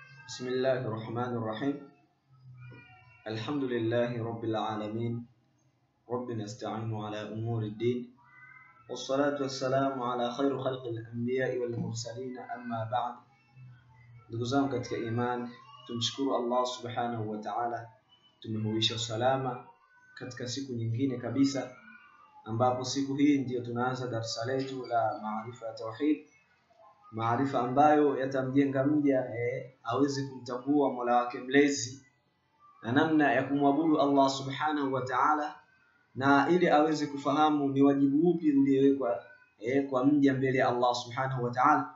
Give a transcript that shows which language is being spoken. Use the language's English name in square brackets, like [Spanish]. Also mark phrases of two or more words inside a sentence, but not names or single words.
[Arabic] بسم الله الرحمن الرحيم. الحمد لله رب العالمين، رب نستعين على أمور الدين، والصلاة والسلام على خير خلق الأنبياء والمرسلين. أما بعد، [Swahili] ndugu katika iman, tumshukuru Allah [Arabic] سبحانه وتعالى, [Swahili] tumehuisha salama katika siku nyingine kabisa, ambapo siku hii ndio tunaanza darasa letu la maarifa ya tauhid, maarifa ambayo yatamjenga mja aweze kumtambua Mola wake mlezi na namna ya kumwabudu Allah [Arabic] سبحانه وتعالى, [Swahili] na ili aweze kufahamu ni wajibu upi uliowekwa kwa mja mbele ya Allah [Arabic] سبحانه وتعالى.